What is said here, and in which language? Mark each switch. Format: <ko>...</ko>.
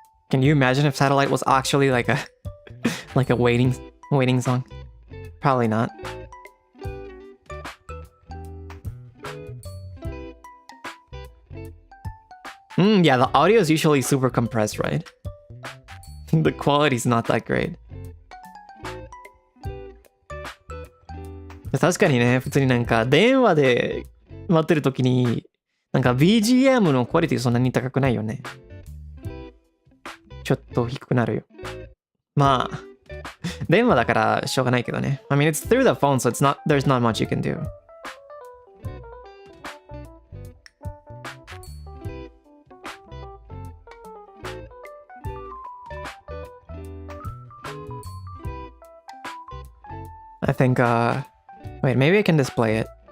<en>Can you imagine if Satellite was actually like a like a waiting song? Probably not. Yeah, the audio is usually super compressed, right? The quality's not that great.</en> <ja>確かにね、普通になんか電話で待ってる時になんか BGM のクオリティそんなに高くないよね。ちょっと低くなるよ。まあ、電話だからしょうがないけどね。</ja> <en>I mean, it's through the phone, so there's not much you can do. I think, wait, maybe I can display it.</en>